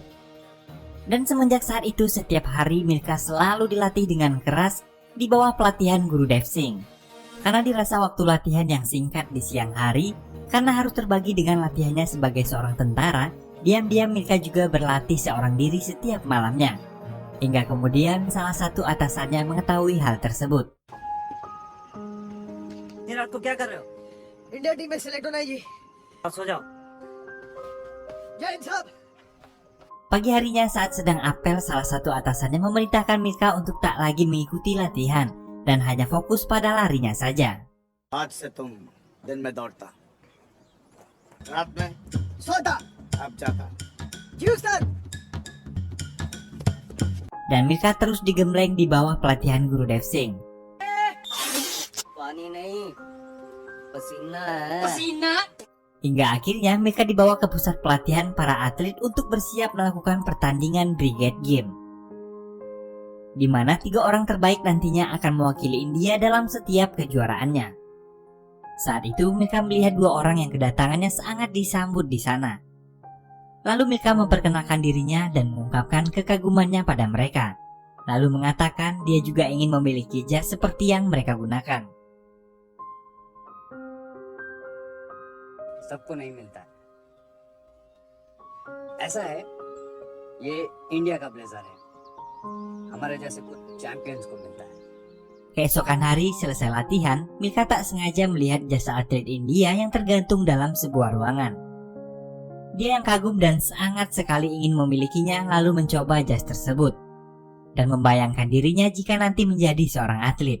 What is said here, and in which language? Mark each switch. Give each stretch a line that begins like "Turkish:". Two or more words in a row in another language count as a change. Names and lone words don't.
Indonesian: Dan semenjak saat itu setiap hari Milka selalu dilatih dengan keras di bawah pelatihan Gurudev Singh. Karena dirasa waktu latihan yang singkat di siang hari, karena harus terbagi dengan latihannya sebagai seorang tentara, diam-diam Milka juga berlatih seorang diri setiap malamnya. Hingga kemudian salah satu atasannya mengetahui hal tersebut.
Hindi: ये रात को क्या कर रहे हो? इंडिया टीम में सिलेक्ट होना है जी। अब सो जाओ। जय हिंद साहब।
Indonesian: Pagi harinya saat sedang apel, salah satu atasannya memerintahkan Milka untuk tak lagi mengikuti latihan dan hanya fokus pada larinya saja.
Hindi: आज से तुम दिन में दौड़ता, रात में सोता। अब जाता। जी उस्ताद।
Indonesian: Dan Milka terus digembleng di bawah pelatihan Gurudev Singh.
Hindi: पानी नहीं, पसीना है।
Indonesian: Hingga akhirnya Milka dibawa ke pusat pelatihan para atlet untuk bersiap melakukan pertandingan Brigade Game, di mana 3 orang terbaik nantinya akan mewakili India dalam setiap kejuaraannya. Saat itu Milka melihat 2 orang yang kedatangannya sangat disambut di sana. Lalu Milka memperkenalkan dirinya dan mengungkapkan kekagumannya pada mereka. Lalu mengatakan dia juga ingin memiliki jas seperti yang mereka gunakan.
Hindi: सबको नहीं मिलता है। ऐसा है ये इंडिया का ब्लेजर है, हमारे जैसे कुछ चैंपियंस को मिलता है।
Indonesian: Keesokan hari selesai latihan, Milka tak sengaja melihat jasa atlet India yang tergantung dalam sebuah ruangan. Dia yang kagum dan sangat sekali ingin memilikinya lalu mencoba jas tersebut dan membayangkan dirinya jika nanti menjadi seorang atlet.